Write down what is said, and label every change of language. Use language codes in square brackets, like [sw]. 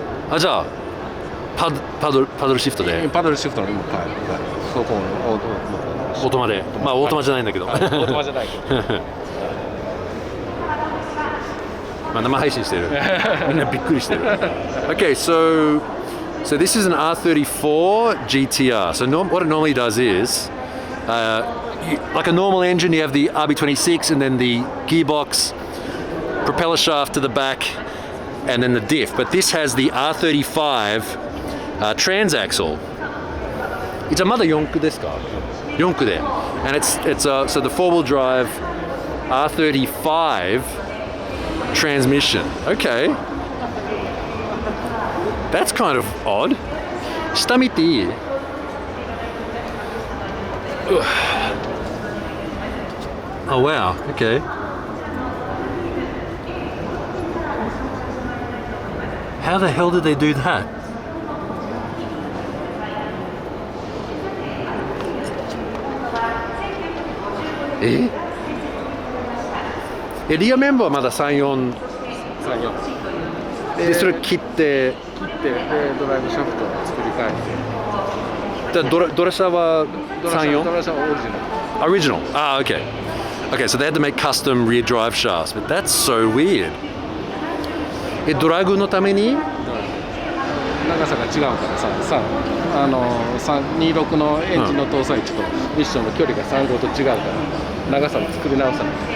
[ja] あ、じゃあパドルシフトで。パドルシフトの今、そこのオートマで。まあオートマじゃないんだけど。オートマじゃないけど。まあ生配信してる。みんなびっくりしてる。 [en] Okay, so this is an R34 GT-R. So what it normally does is, like a normal engine, you have the RB26 and then the gearbox, propeller shaft to the back, and then the diff. But this has the R35 transaxle. [ja] じゃあまだ4駆ですか？4駆で。 [en] And it's so the four-wheel drive R35 transmission. Okay. That's kind of odd. [ja] 下見ていい？ [en] Oh wow, okay. How the hell did they do that? [ja] リアメンバーはまだ3、4でそれ切ってドライブシャフトを作り変えてドラシャは3、4? ドラシャはオリジナル [en] Original. Ah, okay. Okay, so they had to make custom rear drive shafts, but that's so weird. [ja] ドラグのために長さが違うからさ326のエンジンの搭載値とミッションの距離が35と違うから長さを作り直さない。